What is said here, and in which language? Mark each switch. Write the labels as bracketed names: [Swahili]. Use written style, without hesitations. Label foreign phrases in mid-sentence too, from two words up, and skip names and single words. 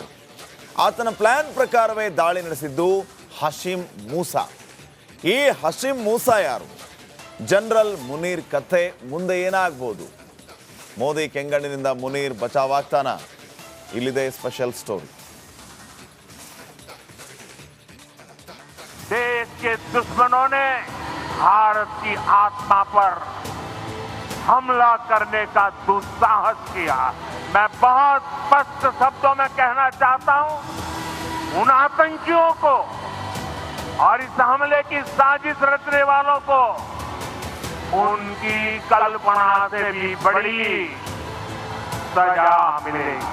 [Kannada] ಆತನ ಪ್ಲಾನ್ ಪ್ರಕಾರವೇ ದಾಳಿ ನಡೆಸಿದ್ದು ಹಶೀಂ ಮೂಸಾ. ಈ ಹಶೀಂ ಮೂಸಾ ಯಾರು? ಜನರಲ್ ಮುನೀರ್ ಕಥೆ ಮುಂದೆ ಏನಾಗ್ಬೋದು? ಮೋದಿ ಕೆಂಗಣ್ಣಿನಿಂದ ಮುನೀರ್ ಬಚಾವಾಗ್ತಾನ? ಇಲ್ಲಿದೆ [English] special story. [Hindi] देश के दुश्मनों ने भारत की आत्मा पर हमला करने का दुस्साहस किया. मैं बहुत स्पष्ट शब्दों में कहना चाहता हूं, उन आतंकियों को और इस हमले की साजिश रचने वालों को उनकी कल्पना से भी बड़ी सजा मिलेगी.